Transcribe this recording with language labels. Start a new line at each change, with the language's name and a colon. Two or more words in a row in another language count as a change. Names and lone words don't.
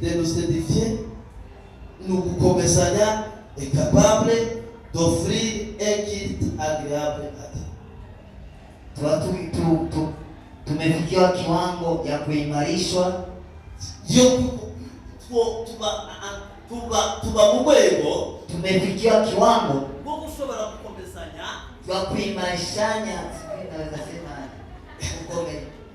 French: de nous édifier, nous commençons et capables d'offrir un culte agréable à Dieu.
Swahili: Tumefikia kiwango ya kuimarishwa,
Rundi: tuba mu rwego,
Swahili: tumefikia kiwango
Rundi: bwo gushobora gukomezanya,
Swahili: kwa kuimarishanya, naweza sema kukomeza.